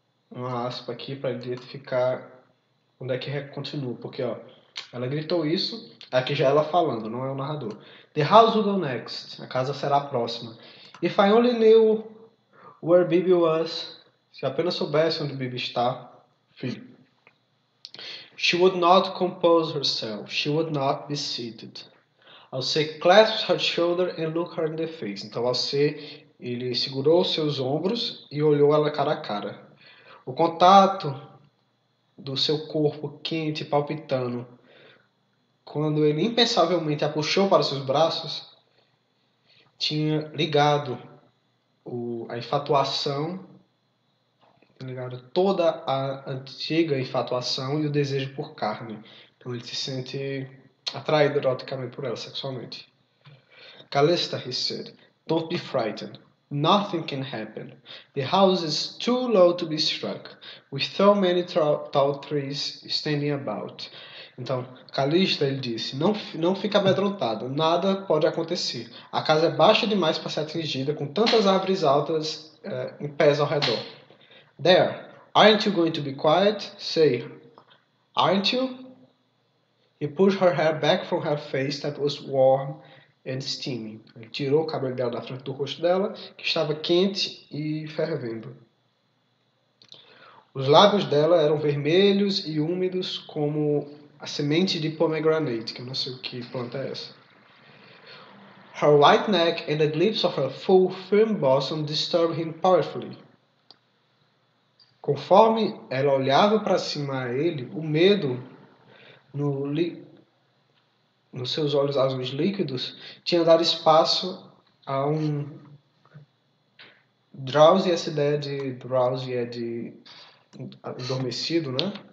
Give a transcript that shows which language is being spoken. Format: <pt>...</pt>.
<pt>Uma aspa aqui para identificar onde é que continua, porque ó, ela gritou isso, aqui já é ela falando, não é o narrador.</pt> <en>The house will go next,</en> <pt>a casa será a próxima.</pt> <en>If I only knew where Bibi was,</en> <pt>se eu apenas soubesse onde Bibi está, filho.</pt> <en>She would not compose herself, she would not be seated. Alceu clasped her shoulder and looked her in the face.</en> <pt>Então Alceu, ele segurou seus ombros e olhou ela cara a cara. O contato do seu corpo quente palpitando, quando ele impensavelmente a puxou para seus braços, tinha ligado a infatuação, ligado toda a antiga infatuação e o desejo por carne. Então ele se sente atraído eroticamente por ela, sexualmente.</pt> <en>Callista, he said, don't be frightened. Nothing can happen. The house is too low to be struck, with so many tall trees standing about.</en> <pt>Então, Callista, ele disse, não fica amedrontado, nada pode acontecer. A casa é baixa demais para ser atingida, com tantas árvores altas em pés ao redor.</pt> <en>There, aren't you going to be quiet? Say, aren't you? He pushed her hair back from her face that was warm and steaming.</en> <pt>Ele tirou o cabelo dela da frente do rosto dela, que estava quente e fervendo. Os lábios dela eram vermelhos e úmidos como a semente de pomegranate, que eu não sei o que planta é essa.</pt> <en>Her white neck and the glimpse of her full, firm bosom disturbed him powerfully.</en> <pt>Conforme ela olhava para cima a ele, o medo nos seus olhos azuis líquidos, tinha dado espaço a um drowsy. Essa ideia de drowsy é de adormecido, né?</pt>